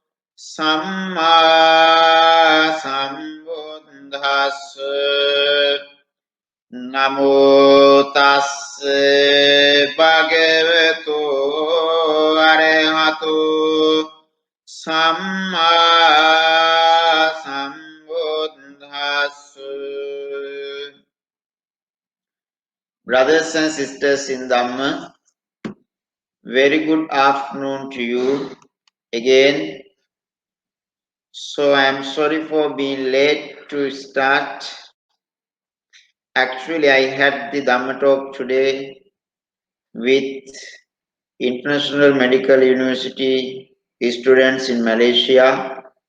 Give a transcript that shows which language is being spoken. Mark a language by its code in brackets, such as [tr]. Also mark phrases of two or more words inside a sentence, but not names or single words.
[pi] Samma Sambuddhassa Namo Tassa Bhagavato Arahato Samma Sambuddhassa. [en] Brothers and sisters in Dhamma, very good afternoon to you again. So I am sorry for being late to start. Actually, I had the Dhamma talk today with International Medical University students in Malaysia.